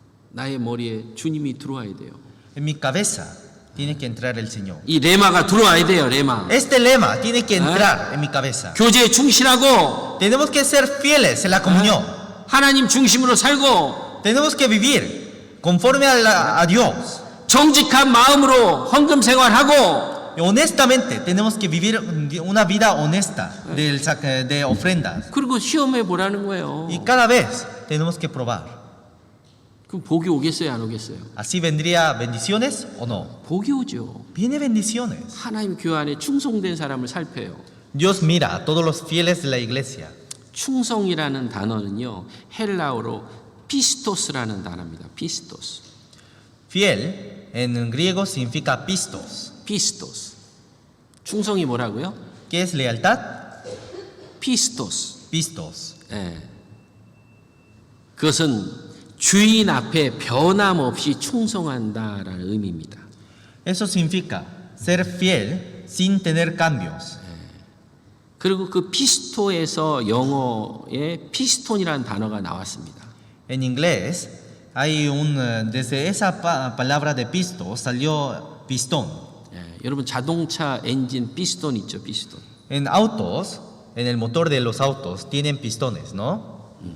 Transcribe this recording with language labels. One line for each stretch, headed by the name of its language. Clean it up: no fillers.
Korean: 나의 머리에 주님이 들어와야 돼요.
Spanish: En mi cabeza tiene que entrar el Señor.
Korean: 이 레마가 들어와야 돼요. 레마.
Spanish: Este lema tiene que entrar en mi cabeza.
Korean: 교제에 충실하고
Spanish: Tenemos que ser fieles en la comunión.
Korean: 하나님 중심으로 살고
Spanish: Tenemos que vivir conforme a Dios.
Korean: 정직한 마음으로 헌금 생활하고
Spanish: Y honestamente tenemos que vivir una vida honesta de ofrendas.
Korean: 그리고 시험해 보라는 거예요.
Spanish: Y cada vez tenemos que probar.
Korean: 그럼 복이 오겠어요, 안 오겠어요?
Spanish: ¿Así vendría bendiciones o no?
Korean: 복이 오죠.
Spanish: Viene bendiciones.
Korean: 하나님 교회 안에 충성된 사람을 살펴요.
Spanish: Dios mira a todos los fieles de la iglesia.
Korean: 충성이라는 단어는요, 헬라어로 피스토스라는 단어입니다. 피스토스.
Spanish: Fiel en griego significa pistos.
Korean: 피스토스. 충성이 뭐라고요?
Spanish: ¿Qué es lealtad?
Korean: 피스토스.
Spanish: Pistos.
Korean: 그것은 주인 앞에 변함없이 충성한다라는 의미입니다.
Spanish: Eso significa ser fiel sin tener cambios.
Korean: 그리고 그 피스토에서 영어에 피스톤이라는 단어가 나왔습니다.
Spanish: En inglés hay desde esa palabra de pisto salió pistón.
Korean: 여러분 자동차 엔진 피스톤 있죠, 피스톤.
Spanish: En autos, en el motor de los autos tienen pistones, ¿no?